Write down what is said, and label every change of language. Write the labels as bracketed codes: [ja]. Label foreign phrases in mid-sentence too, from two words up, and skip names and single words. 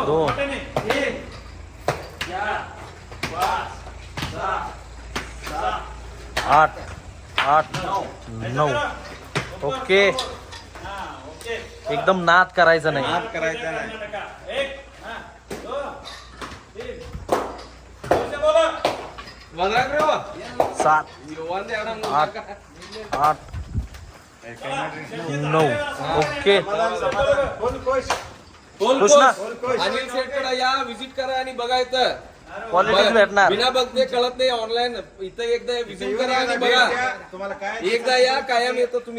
[mr] मोठे नाही. 1 4 5 6 7 8 8 9. ओके. हा ओके. एकदम नाद करायचं नाही. नाद करायचा नाही. 1 2 3 बोला. 7 [kn] ಒಂದ್ ಎರಡು ಮೂರು [mr] 8 8 9. ओके. खुश ना? अनिल सेट कडे या, विजिट करा आणि बघायचं. क्वालिटीच भेटणार. बिना बघते कळत नाही. ऑनलाईन इथं एकदा विजिट करा आणि बघा. तुम्हाला काय एकदा या, कायम येतो तुम्ही.